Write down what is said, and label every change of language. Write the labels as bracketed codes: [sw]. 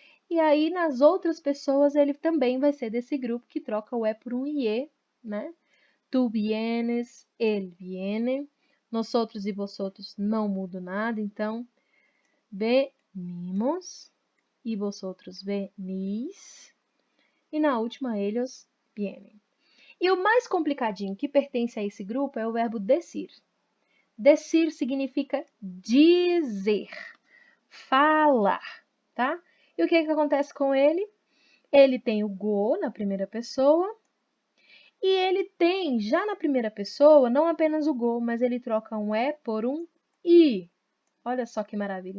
[pt] E aí, nas outras pessoas, ele também vai ser desse grupo que troca o e por um ie, né? [es] Tu vienes, él viene. Nosotros e vosotros [pt] não muda nada, então, [es] venimos e vosotros venís. [pt] E na última, [es] ellos vienen. [pt] E o mais complicadinho que pertence a esse grupo é o verbo decir. Decir significa dizer, falar, tá? E o que acontece com ele? Ele tem o go na primeira pessoa e ele tem, já na primeira pessoa, não apenas o go, mas ele troca um e por um i. Olha só que maravilha.